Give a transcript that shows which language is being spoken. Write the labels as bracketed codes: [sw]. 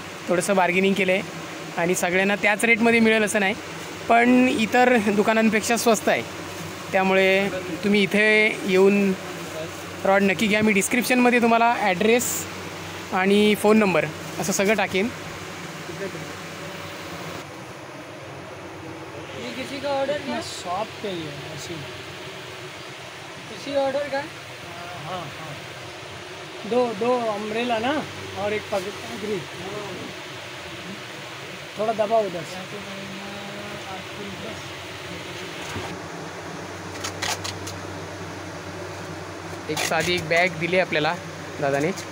[mr] थोडंसं बार्गेनिंग केलं आहे, आणि सगळ्यांना त्याच रेटमध्ये मिळेल असं नाही, पण इतर दुकानांपेक्षा स्वस्त आहे. त्यामुळे तुम्ही इथे येऊन रॉड नक्की घ्या. मी डिस्क्रिप्शनमध्ये तुम्हाला ॲड्रेस आणि फ़ोन नंबर असं सगळं टाकेन. [hi] किसी का ऑर्डर क्या शॉप पे ही है ऐसी किसी ऑर्डर का हाँ हाँ दो अम्ब्रेला ना और एक पगड़ी थोड़ा दबाओ उधर [mr] एक साधी एक बॅग दिली आपल्याला दादाने.